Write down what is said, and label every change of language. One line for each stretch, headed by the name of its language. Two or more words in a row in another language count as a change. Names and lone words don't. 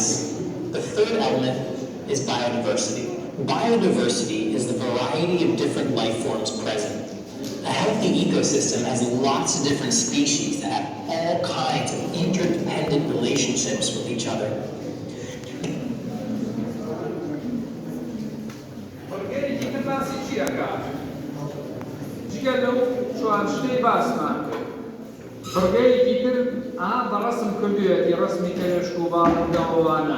English: The third element is biodiversity. Biodiversity is the variety of different life forms present. A healthy ecosystem has lots of different species that have all kinds of interdependent relationships with each other.
Central Kurdish: بڕگەیەکی تر بەڕەسم کردوێتی ڕسمی کەلێشک و باڵندەوانە.